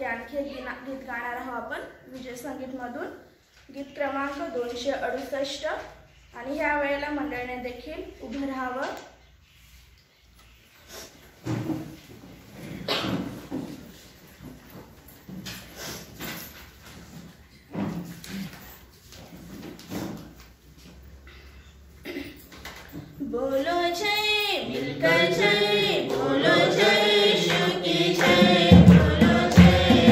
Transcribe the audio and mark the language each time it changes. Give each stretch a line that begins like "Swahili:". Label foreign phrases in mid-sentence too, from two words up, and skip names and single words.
Marathi: आणखी एक गीत गाणार आहोत आपण विजय संगीत मधून, गीत क्रमांक 268. आणि ह्या वेळेला मंडळीने देखील उभं राहावं.
Hindi: बोलो जय मिलकर जय, बोलो जय शिव की जय, बोलो जय